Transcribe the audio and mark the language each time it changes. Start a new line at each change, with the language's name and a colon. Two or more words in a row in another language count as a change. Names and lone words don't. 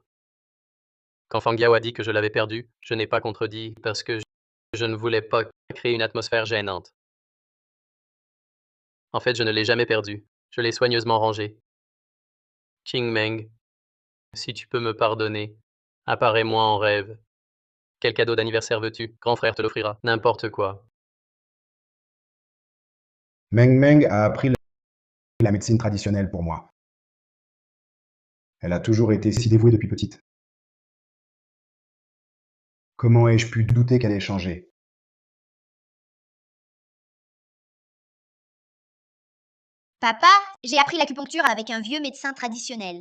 French: Quand Fang Yao a dit que je l'avais perdu, je n'ai pas contredit parce que je ne voulais pas créer une atmosphère gênante. En fait, je ne l'ai jamais perdu. Je l'ai soigneusement rangé. Qing Meng, si tu peux me pardonner, apparais-moi en rêve. Quel cadeau d'anniversaire veux-tu? Grand frère te l'offrira. N'importe quoi. Meng Meng a appris la médecine traditionnelle pour moi. Elle a toujours été si dévouée depuis petite. Comment ai-je pu douter qu'elle ait changé? Papa, j'ai appris l'acupuncture avec un vieux médecin traditionnel.